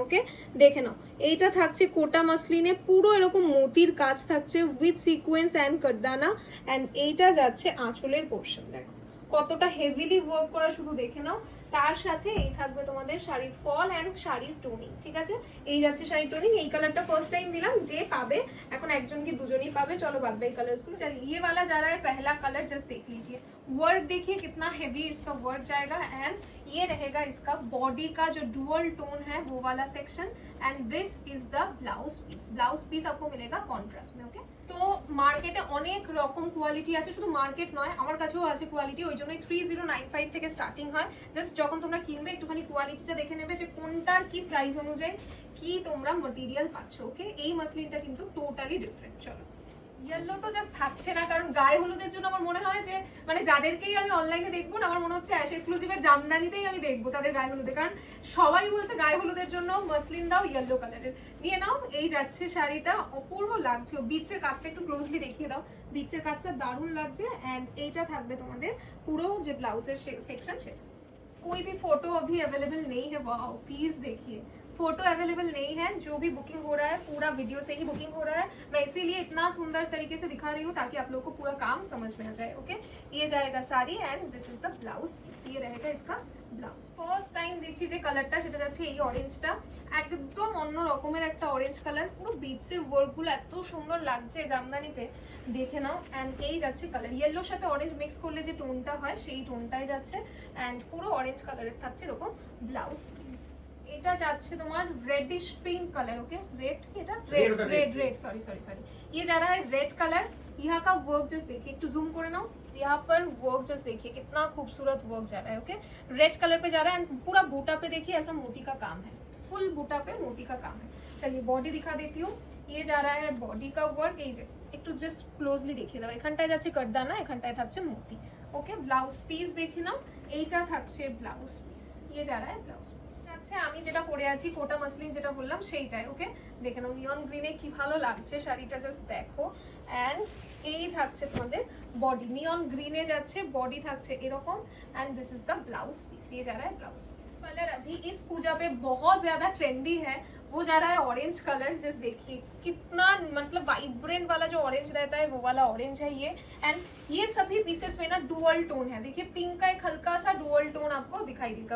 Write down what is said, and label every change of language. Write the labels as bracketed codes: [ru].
[bn] ওকে, দেখে নাও, এইটা থাকছে কোটা মসলিনে, পুরো এরকম মোতির কাজ থাকছে উইথ সিকোয়েন্স অ্যান্ড কাটদানা, অ্যান্ড এইটা যাচ্ছে আঁচলের পোর্শন। দেখো কতটা হেভিলি ওয়ার্ক করা, শুধু দেখে নাও। তার সাথে এই থাকবে তোমাদের শাড়ির ফল এন্ড শাড়ির টোনিং। ঠিক আছে, এই যাচ্ছে শাড়ির টোনিং। এই কালারটা ফার্স্ট टाइम दिलम, যে পাবে এখন একজন কি দুজনই পাবে। [hi] চলো बाद बाकी कलर्स को चलिए। ये वाला जा रहा है पहला कलर, जस्ट देख लीजिए वर्क, देखिए कितना हेवी इसका वर्क जाएगा। एंड ये रहेगा इसका बॉडी का जो डुअल टोन है वो वाला section, and this is the blouse piece. Blouse piece आपको मिलेगा कॉन्ट्रास्ट में। [bn] ओके, তো মার্কেটে অনেক রকম কোয়ালিটি আছে, শুধু মার্কেট নয় আমার কাছেও আছে কোয়ালিটি, ওই জন্যই 3095 থেকে স্টার্টিং হয়। জাস্ট যখন তোমরা কিনবে একটুখানি কোয়ালিটিটা দেখে নেবে যে কোনটার কি প্রাইস অনুযায়ী কি তোমরা ম্যাটেরিয়াল পাচ্ছ। ওকে, এই মাসলিনটা কিন্তু টোটালি ডিফারেন্ট। চলো, ইয়েলো তো জাস্ট থাকছে না, কারণ গায়ে হলুদের জন্য আমার মনে হয় যে মানে যাদেরকেই আমি অনলাইনে দেখবো না, আমার মনে হচ্ছে অ্যাশ এক্সক্লুসিভের জামদানিতেই আমি দেখবো তাদের গায়ে হলুদে, কারণ সবাই বলছে গায়ে হলুদের জন্য মাসলিন দাও ইয়েলো কালারের। নিয়ে নাও, এই যাচ্ছে শাড়িটা, অপূর্ব লাগছে। বিটসের কাজটা একটু ক্লোজলি দেখিয়ে দাও, বিটসের কাজটা দারুণ লাগছে। एंड এইটা থাকবে তোমাদের পুরো যে ব্লাউজের সেকশন সেটা। [hi] कोई भी फोटो अभी अवेलेबल नहीं है, वाओ प्लीज देखिए, फोटो अवेलेबल नहीं है। जो भी बुकिंग हो रहा है पूरा वीडियो से ही बुकिंग हो रहा है, मैं इसीलिए इतना सुंदर तरीके से दिखा रही हूँ ताकि आप लोगों को पूरा काम समझ में आ जाए। ओके, ये जाएगा sari and this is the blouse piece, ये रहेगा इसका ব্লাউজ। [bn] ফার্স্ট টাইম দেখছি যে কালারটা, সেটা যাচ্ছে এই অরেঞ্জটা, একদম অন্য রকমের একটা অরেঞ্জ কালার। পুরো বিটসের ওয়ার্কগুলো এত সুন্দর লাগছে জামদানিতে, দেখে নাও। এন্ড এই যাচ্ছে কালার, ইয়েলোর সাথে অরেঞ্জ মিক্স করলে যে টোনটা হয় সেই টোনটাই যাচ্ছে। এন্ড পুরো অরেঞ্জ কালারের থাকছে এরকম ব্লাউজ পিস। এটা যাচ্ছে তোমার [hi] reddish pink colour. Okay, red की এটা रेड सॉरी सॉरी सॉरी, ये जा रहा है रेड कलर। यहाँ का वर्क जस्ट देखिए, [bn] একটু জুম করে নাও, [hi] यहाँ पर वर्क जस्ट देखिए कितना खूबसूरत वर्क जा रहा है। ओके, रेड कलर पे जा रहा है एंड पूरा बूटा पे देखिए ऐसा मोती का काम है, फुल बूटा पे मोती का काम है। चलिए बॉडी दिखा देती हूँ, ये जा रहा है बॉडी का वर्क। [bn] এই যে একটু জাস্ট ক্লোজলি দেখিয়ে দাও, এখানটায় যাচ্ছে কাটদানা, এখানটায় থাকছে মোতি। ওকে, ব্লাউজ পিস দেখে নাও, এইটা থাকছে ব্লাউজ পিস, [hi] ये जा रहा है [bn] ব্লাউজ পিস। আচ্ছা, আমি যেটা পরে আছি কোটা মসলিন যেটা বললাম সেইটাই। ওকে, দেখে নাও নিয়ন গ্রিনে কি ভালো লাগছে শাড়িটা, জাস্ট দেখো। एंड এই থাকছে তোমাদের বডি, নিয়ন গ্রিনে যাচ্ছে, বডি থাকছে এরকম। [hi] And this is the blouse piece, ये जा रहा है ब्लाउज पीस। कलर अभी इस पूजा पे बहुत ज्यादा ट्रेंडी है, वो जा रहा है ऑरेंज कलर। जस्ट देखिए कितना मतलब वाइब्रेंट वाला जो ऑरेंज रहता है वो वाला ऑरेंज है ये। एंड ये सभी पीसेस में ना डुअल टोन है, देखिए पिंक का एक हल्का सा डुअल टोन आपको दिखाई देगा।